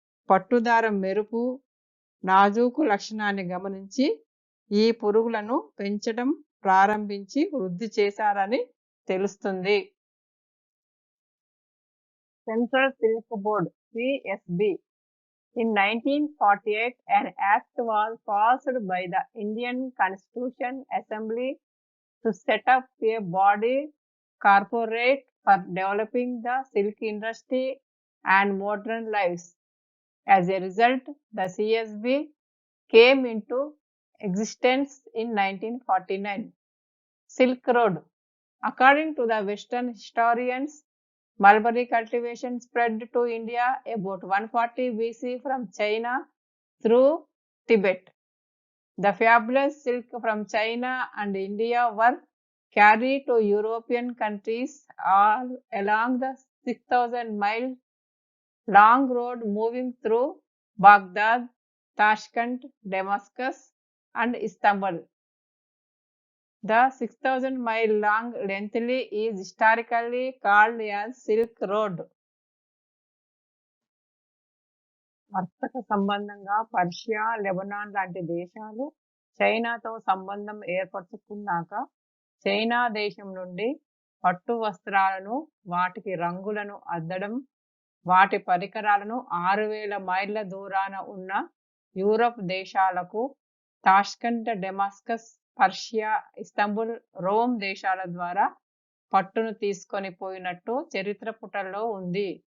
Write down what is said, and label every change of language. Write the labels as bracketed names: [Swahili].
[Telugu] పట్టుదారం మెరుపు, నాజూకు లక్షణాన్ని గమనించి ఈ పురుగులను పెంచడం ప్రారంభించి వృద్ధి చేశారని తెలుస్తుంది. [English] Central silk board (CSB). In 1948, an act was passed by the Indian Constitution Assembly to set up a body corporate for developing the silk industry and modern lives. As a result, the CSB came into existence in 1949. Silk Road. According to the Western historians, mulberry cultivation spread to India about 140 BC from China through Tibet. The fabulous silk from China and India were carried to European countries all along the 6,000-mile long road moving through Baghdad, Tashkent, Damascus, and Istanbul. The 6,000-mile long lengthly is historically called as Silk Road. [Telugu] వర్తక సంబంధంగా Persia, Lebanon లాంటి దేశాలు చైనాతో సంబంధం ఏర్పరచుకున్నాక China దేశం నుండి పట్టు వస్త్రాలను, వాటికి రంగులను అద్దడం, వాటి పరికరాలను 6000 మైళ్ళ దూరాన ఉన్న యూరప్ దేశాలకు, Tashkent, Damascus, Persia, Istanbul, Rome దేశాల ద్వారా పట్టును తీసుకొని పోయినట్టు చరిత్ర పుటల్లో ఉంది.